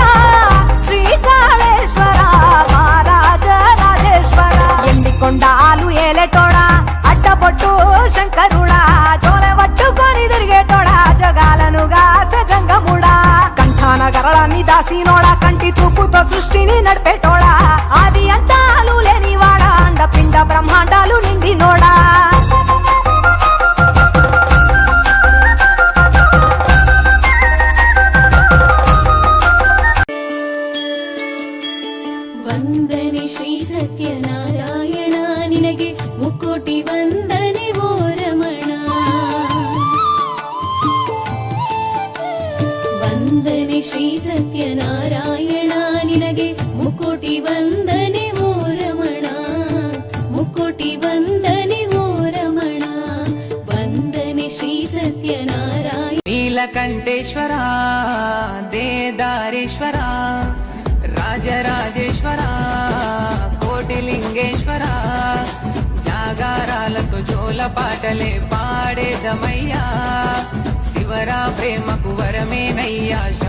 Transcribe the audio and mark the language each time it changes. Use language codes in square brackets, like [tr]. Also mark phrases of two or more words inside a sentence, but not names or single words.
[te] శ్రీకాళేశ్వర మహారాజ రాజేశ్వర ఎండి కొండాలు ఏలేటోడా అట్టబొట్టు శంకరుడా జోలె పట్టుకొని తిరిగేటోడా జగాలను గాసె జంగముడా కంఠాన గరళాన్ని దాసినోడా కంటి చూపుతో సృష్టిని నడిపేటోడా ఆది అంతాలు లేనివాడా అండపిండ బ్రహ్మాండాలు నిండినోడా [kn] ವಂದನೆ ಶ್ರೀ ಸತ್ಯನಾರಾಯಣ ನಿನಗೆ ಮುಕ್ಕೋಟಿ ವಂದನೆ ಓ ರಮಣ ವಂದನೆ ಶ್ರೀ ಸತ್ಯನಾರಾಯಣ ನಿನಗೆ ಮುಕ್ಕೋಟಿ ವಂದನೆ ಓ ರಮಣ ಮುಕ್ಕೋಟಿ ವಂದನೆ ಓ ರಮಣ ವಂದನೆ ಶ್ರೀ ಸತ್ಯನಾರಾಯಣ [te] నీలకంఠేశ్వర దేదారేశ్వర రాజరాజేశ్వర కోటిలింగేశ్వర జాగారాలతో జోల పాటలే పాడేదమయ్యా శివరా ప్రేమకు వరమేనయ్యా